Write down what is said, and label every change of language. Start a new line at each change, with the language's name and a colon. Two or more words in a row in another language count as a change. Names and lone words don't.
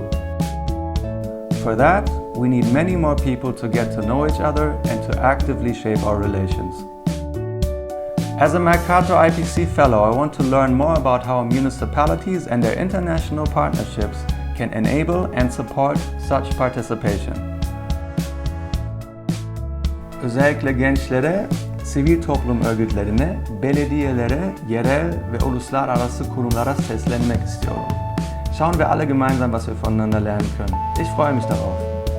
English: For that, we need many more people to get to know each other and to actively shape our relations. As a Mercator-IPC Fellow, I want to learn more about how municipalities and their international partnerships can enable and support such participation.
Turkish: Özellikle gençlere, sivil toplum örgütlerine, belediyelere, yerel ve uluslararası kurumlara seslenmek istiyorum.
German: Schauen wir alle gemeinsam, was wir voneinander lernen können. Ich freue mich darauf.